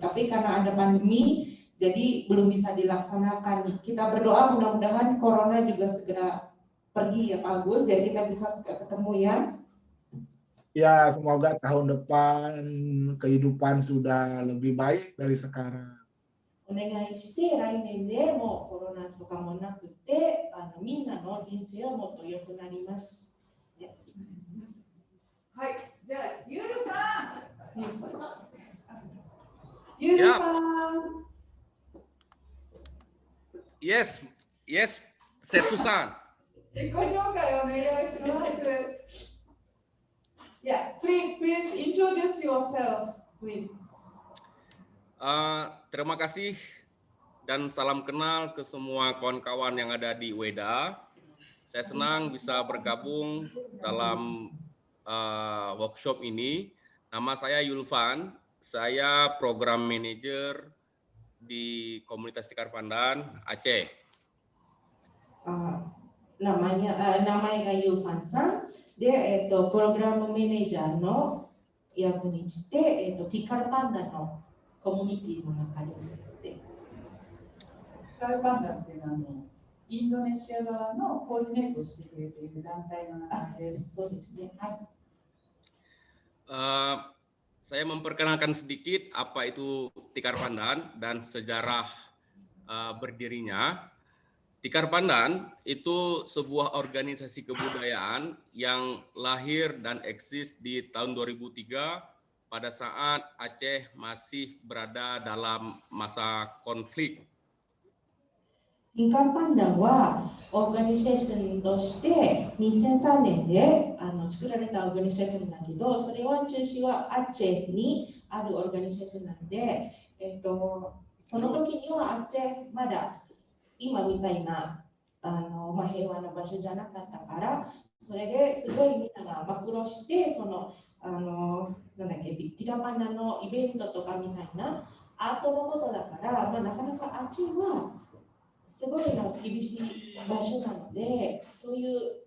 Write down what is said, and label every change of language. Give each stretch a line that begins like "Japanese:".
Indonesian: Tapi karena ada pandemi, jadi belum bisa dilaksanakan. Kita berdoa mudah-mudahan corona juga segera pergi ya Pak Agus, biar kita bisa ketemu ya. Ya, semoga tahun depan kehidupan sudah lebih baik dari sekarang.
Japanese: お願いして来年でもうコロナとかもなくてみんなの人生はもっと良くなります。はい、じゃあゆるさん。ゆるさん。
English: Yes, yes, Setsu-san.
Japanese: 自己紹介お願いします。
English: Yeah, please introduce yourself, please.
Indonesian: Terima kasih dan salam kenal ke semua kawan-kawan yang ada di Weda. Saya senang bisa bergabung dalam workshop ini. Nama saya Yulvan, saya program manager di komunitas Tikar Pandan Aceh.
Japanese: Namanya Yulvan さんで、プログラムマネージャーの役にして、ティカルパンダのコミュニティの中です。ティカルパンダっていうのはインドネシア側のコーディネートをしてくれている団体の中です。そうですね。はい。
Indonesian: Saya memperkenalkan sedikit apa itu Tikar Pandan dan sejarah berdirinya. Tikar Pandan itu sebuah organisasi kebudayaan yang lahir dan eksis di tahun 2003 pada saat Aceh masih berada dalam masa konflik.
Japanese: ティカルパンダンはオーガニゼーションとして2003年で作られたオーガニゼーションだけど、それは中心はアチェにあるオーガニゼーションなので、その時にはアチェまだ今みたいな平和な場所じゃなかったから、それですごいみんなが暴露してなんだっけ、ティカパンダのイベントとかみたいなアートのことだから、なかなかあっちはすごい厳しい場所なので、そういう、